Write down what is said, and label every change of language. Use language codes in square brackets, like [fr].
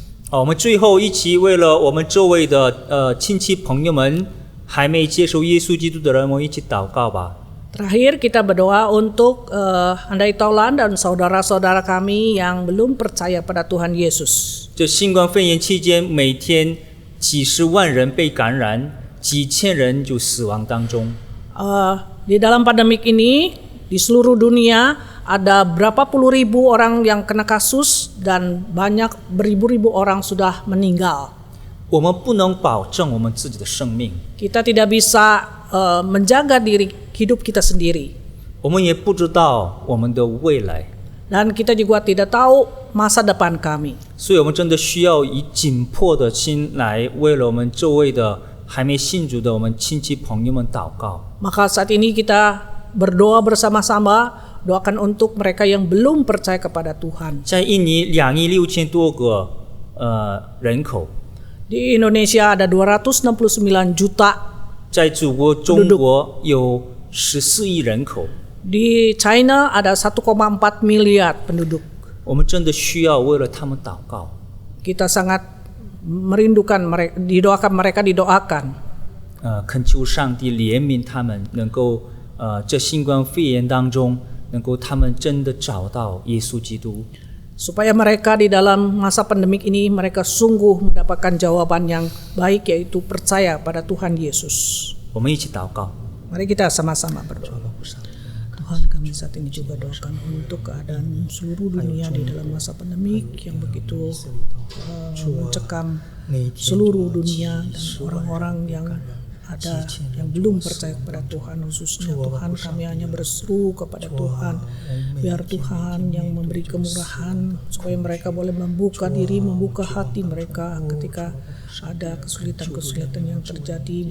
[zh] 好，我们最后一起为了我们周围的亲戚朋友们还没接受耶稣基督的人，我们一起祷告吧。 [id] Terakhir kita berdoa untuk andai taulan dan saudara-saudara kami yang belum percaya pada Tuhan Yesus. [zh] 这新冠肺炎期间，每天几十万人被感染，几千人就死亡当中。 [id] Di dalam pandemik ini di seluruh dunia ada berapa puluh ribu orang yang kena kasus dan banyak beribu-ribu orang sudah meninggal. [zh] 我们不能保证我们自己的生命， [id] Kita tidak bisa menjaga diri hidup kita sendiri. [zh] 我们也不知道我们的未来， [id] Dan kita juga tidak tahu masa depan kami. [zh] 所以我们真的需要以紧迫的心来为了我们周围的还没信主的我们亲戚朋友们祷告。 [id] Maka saat ini kita berdoa bersama-sama, doakan untuk mereka yang belum percaya kepada Tuhan. [zh] 在印尼2.6亿多个人口， [id] Di Indonesia ada 269 juta, [zh] 在祖国中国有14亿人口， [id] di China ada 1,4 miliar penduduk. [zh] 我们真的需要为了他们祷告。 [id] Kita sangat merindukan mereka, didoakan. [zh] 恳求上帝怜悯他们，能够这新冠肺炎当中，能够他们真的找到耶稣基督。 [id] Supaya mereka di dalam masa pandemik ini mereka sungguh mendapatkan jawaban yang baik, yaitu percaya pada Tuhan Yesus. [zh] 我们一起祷告。 [id] Mari kita sama-sama berdoa. Tuhan, kami saat ini juga doakan untuk keadaan seluruh dunia di dalam masa pandemik yang begitu mencekam seluruh dunia dan orang-orang yang ada yang belum percaya kepada Tuhan, khususnya Tuhan, kami hanya berseru kepada Tuhan, biar Tuhan yang memberi kemurahan supaya mereka boleh membuka diri, membuka hati mereka ketika ada kesulitan-kesulitan yang terjadi.